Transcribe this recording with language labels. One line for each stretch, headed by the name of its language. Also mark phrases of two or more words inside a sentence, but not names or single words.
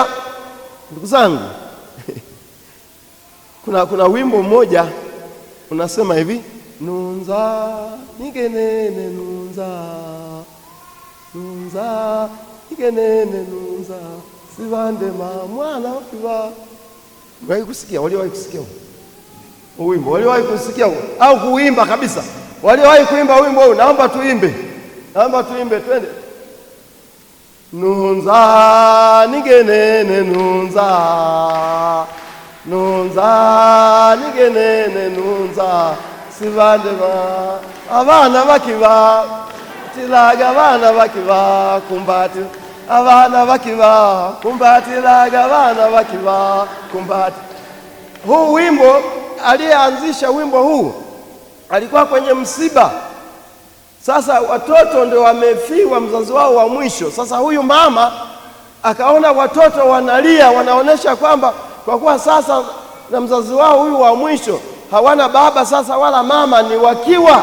Swahili: Ndugu zangu, kuna wimbo mmoja unasema hivi:
Gusii: nunza nigenene nunza, nunza nigenene nunza, sivande mwana wakiva.
Swahili: Waliwahi kusikia? Waliwahi kusikia wimbo? Waliwahi kusikia au kuimba kabisa? Waliwahi kuimba wimbo huu? Naomba tuimbe, twende.
Gusii: Nunza nigenene nunza, nunza nigenene nunza, sivande abana bakiba tilaga, abana bakiba kumbati, abana bakiba kumbati laga, abana bakiba kumbati.
Swahili: Huu wimbo, aliyeanzisha wimbo huu alikuwa kwenye msiba. Sasa watoto ndio wamefiwa mzazi wao wa mwisho. Sasa huyu mama akaona watoto wanalia, wanaonesha kwamba kwa kuwa sasa na mzazi wao huyu wa mwisho hawana baba sasa wala mama, ni wakiwa.